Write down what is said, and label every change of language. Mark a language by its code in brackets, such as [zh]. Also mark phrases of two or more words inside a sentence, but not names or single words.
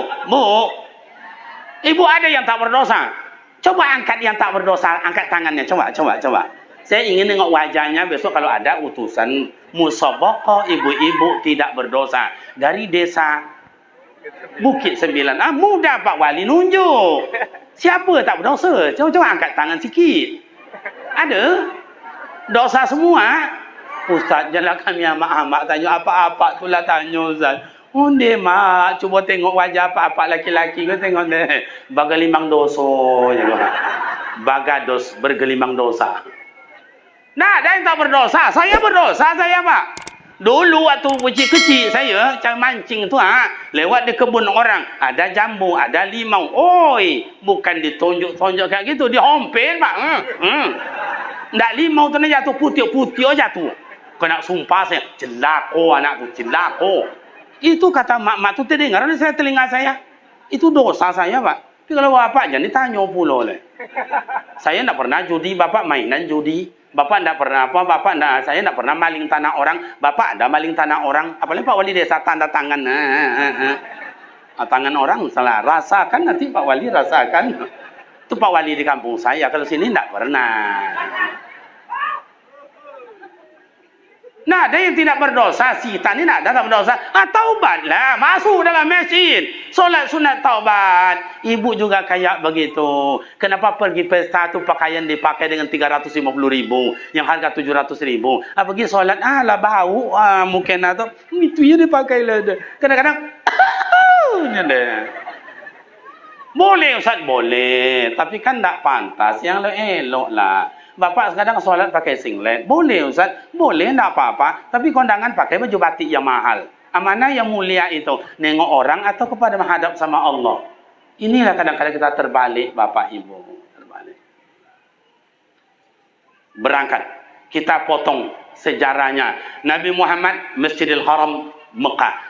[id] Ibu ada yang tak berdosa? Coba angkat yang tak berdosa, angkat tangannya. Coba. Saya ingin tengok wajahnya besok kalau ada utusan musabaqah ibu-ibu tidak berdosa dari desa Bukit Sembilan. Mudah Pak Wali nunjuk. Siapa tak berdosa? Coba angkat tangan sikit. Ada? Dosa semua. Ustaz, janganlah kami amak-amak tanya apa-apa tu lah tanya Ustaz. [min] Onde mak, [id] cuba tengok wajah apa-apa laki-laki ke tengok deh. Bergelimang dosa je. Bagados bergelimang dosa. Nah, ada yang tak berdosa. Saya berdosa saya Pak. Dulu waktu kecil-kecil saya cari mancing tu lewat di kebun orang, ada jambu, ada limau. Oi, bukan ditunjuk-tunjuk kayak gitu, dihompel Pak. Ndak limau tu jatuh putih-putih jatuh. Kena sumpah saya, [min] celako anak tu, [id] celako. Itu kata mak-mak tu terdengar di telinga saya. Itu dosa saya Pak. Tapi kalau bapak jangan ditanya pula le. Saya ndak pernah judi, bapak mainan judi. Bapak ndak pernah saya ndak pernah maling tanah orang. Bapak ada maling tanah orang. Apalagi Pak Wali desa tanda tangan. Tangan orang salah. Rasakan nanti Pak Wali rasakan. Itu Pak Wali di kampung saya. Kalau sini ndak pernah. Nah, ada yang tidak berdosa, kita ni nak ada tak berdosa. Taubatlah, masuk dalam masjid. Solat sunat taubat. Ibu juga kayak begitu. Kenapa pergi pesta tu pakaian dipakai dengan 350.000, yang harga 700.000. Pergi solat, lah bau, mungkin atau itu yang dipakai lah. Kadang-kadang, boleh Ustaz, boleh. Tapi kan tak pantas, yang elok lah. Bapak sekarang solat pakai singlet. Boleh Ustaz? Boleh, tak apa-apa. Tapi kondangan pakai baju batik yang mahal. Mana yang mulia itu? Nengok orang atau kepada menghadap sama Allah? Inilah kadang-kadang kita terbalik Bapak Ibu. Terbalik. Berangkat. Kita potong sejarahnya. Nabi Muhammad Masjidil Haram Mekah.